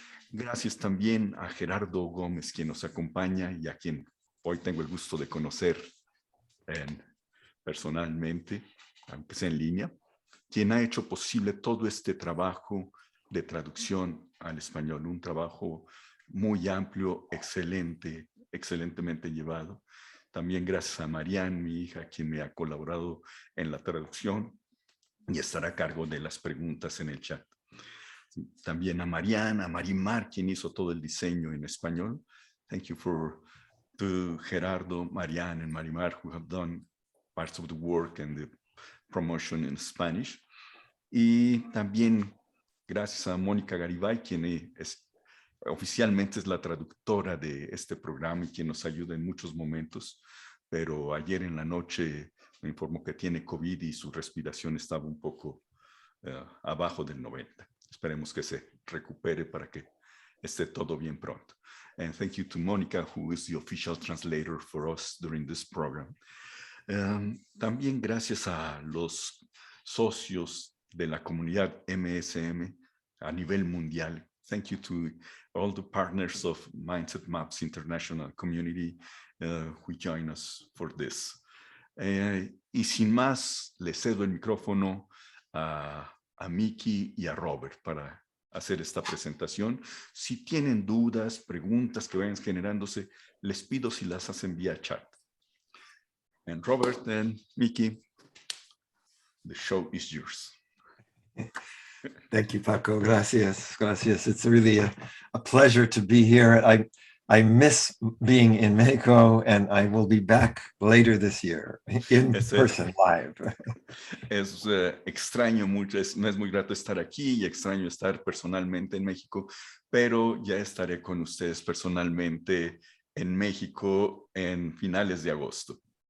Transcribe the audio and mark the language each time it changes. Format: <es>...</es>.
<es>Gracias también a Gerardo Gómez, quien nos acompaña y a quien hoy tengo el gusto de conocer personalmente, aunque sea en línea, quien ha hecho posible todo este trabajo de traducción al español, un trabajo muy amplio, excelente, excelentemente llevado. También gracias a Marianne, mi hija, quien me ha colaborado en la traducción y estará a cargo de las preguntas en el chat. También a Mariana, a Marimar, quien hizo todo el diseño en español.</es> <en>Thank you to Gerardo, Marianne, and Marimar, who have done parts of the work and the promotion in Spanish.</en> <es>Y también gracias a Mónica Garibay, quien oficialmente es la traductora de este programa y quien nos ayuda en muchos momentos, pero ayer en la noche me informó que tiene COVID y su respiración estaba un poco abajo del 90. Esperemos que se recupere para que esté todo bien pronto.</es> <en>And thank you to Mónica, who is the official translator for us during this program.</en> <es>También gracias a los socios de la comunidad MSM a nivel mundial.</es> <en>Thank you to all the partners of Mindset Maps International Community who join us for this.</en> <es>Y sin más, le cedo el micrófono a Miki y a Robert para hacer esta presentación. Si tienen dudas, preguntas que vayan generándose, les pido si las hacen vía chat.</es> <en>And Robert and Miki, the show is yours. Thank you, Paco.</en> <es>Gracias. Gracias.</es> <en>It's really a pleasure to be here. I miss being in Mexico, and I will be back later this year in person, live.</en> <es>Es extraño mucho, no es muy grato estar aquí y extraño estar personalmente en México, pero ya estaré con ustedes personalmente en México en finales de agosto.</es>